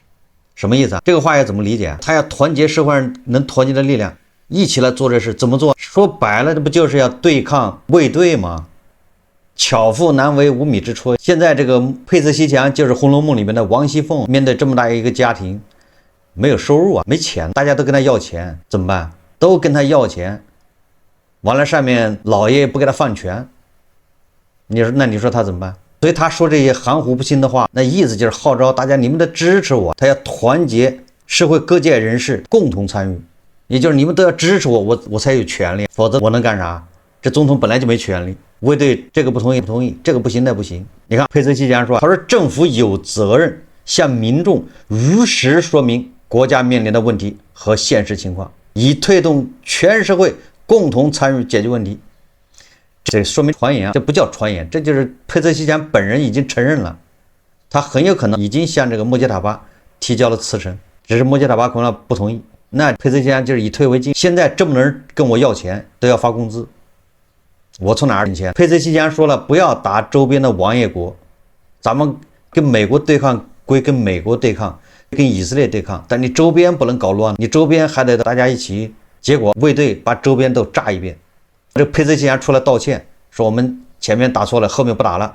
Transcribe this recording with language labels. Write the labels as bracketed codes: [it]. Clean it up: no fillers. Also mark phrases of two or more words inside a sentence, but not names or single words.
[zh] 什麼意思啊？這個話要怎麼理解啊？他要團結社會上能團結的力量，一起來做這事。怎麼做？說白了，這不就是要對抗衛隊嗎？巧婦難為無米之炊。現在這個佩泽西牆就是《紅樓夢》裡面的王熙鳳，面對這麼大一個家庭，沒有收入啊，沒錢，大家都跟他要錢，怎麼辦？都跟他要錢，完了上面老爺不給他放權，你說他怎麼办？所以他說這些含糊不清的話，那意思就是號召大家你們得支持我，他要团結社会各界人士共同参与，也就是你們都要支持我，我才有权利，否则我能幹啥？這總統本来就没權利，卫队這個不同意，這個不行那不行。你看佩泽西牆說，他說政府有責任向民眾如實說明國家面臨的問題和現實情況，以推動全社會共同參與解決問題。這說明傳言啊，這不叫傳言，這就是佩澤西牆本人已經承認了，他很有可能已經向這個莫杰塔巴提交了辞呈，只是莫杰塔巴可能不同意。那佩泽西墙就是以退为进，现在这么多人跟我要钱，都要发工资，我从哪兒領錢？佩澤西牆說了，不要打周邊的王爺國，咱們跟美國對抗歸跟美國對抗，跟以色列對抗，但你周邊不能搞亂，你周邊還得大家一起。結果衛隊把周邊都炸一遍。這佩澤西牆出來道歉，說我們前面打錯了，後面不打了。